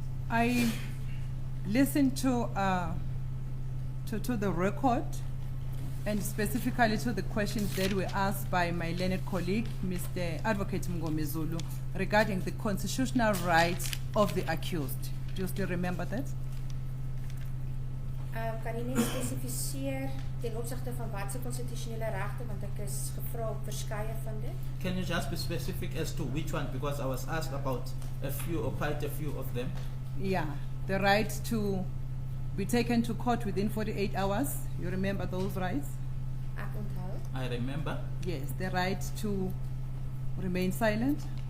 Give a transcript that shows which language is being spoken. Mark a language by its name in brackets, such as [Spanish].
[English] I listened to the record and specifically to the questions that were asked by my learned colleague, Mr. Advocate Mngomezulu, regarding the constitutional rights of the accused. Do you still remember that? [Afrikaans] Kan jy net spesifiseer ten opsigte van watse konstitusionele regte, want ek is gevra op verskeie van dit? [English] Can you just be specific as to which one, because I was asked about a few or quite a few of them? Yeah, the right to be taken to court within 48 hours. You remember those rights? [Afrikaans] Ek onthou. [English] I remember. Yes, the right to remain silent.